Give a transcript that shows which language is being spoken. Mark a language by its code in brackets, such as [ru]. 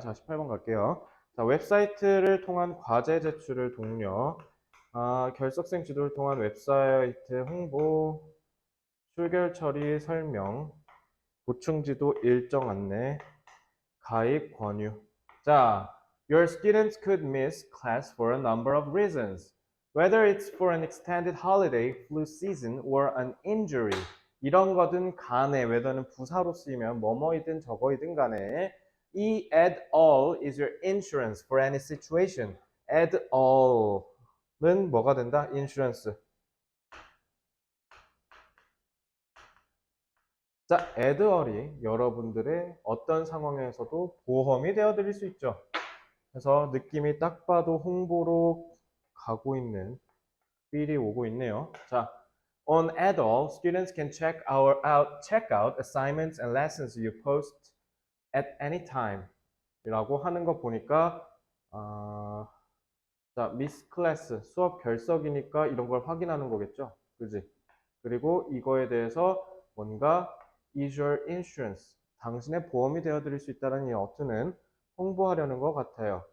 [ko] 자, 18번 갈게요. 자, 웹사이트를 통한 과제 제출을 독려. 결석생 지도를 통한 웹사이트 홍보, 출결 처리 설명, 보충지도 일정 안내, 가입 권유. [en] 자, your students could miss class for a number of reasons. Whether it's for an extended holiday, flu season, or an injury. [ko] 이런 거든 간에, whether는 부사로 쓰이면 뭐뭐이든 저거이든 간에 이 [en] at all is your insurance for any situation. [ko] at all은 뭐가 된다? [en] insurance. [ko] 자, at all이 여러분들의 어떤 상황에서도 보험이 되어드릴 수 있죠. 그래서 느낌이 딱 봐도 홍보로 가고 있는 필이 오고 있네요. [en] 자, on at all, students can check out assignments and lessons you post at any time. [ko] 이라고 하는 거 보니까 자, 미스 클래스 수업 결석이니까 이런 걸 확인하는 거겠죠. 그지? 그리고 이거에 대해서 뭔가 [en] is your insurance [ko] 당신의 보험이 되어드릴 수 있다는 이 어투는 홍보하려는 것 같아요.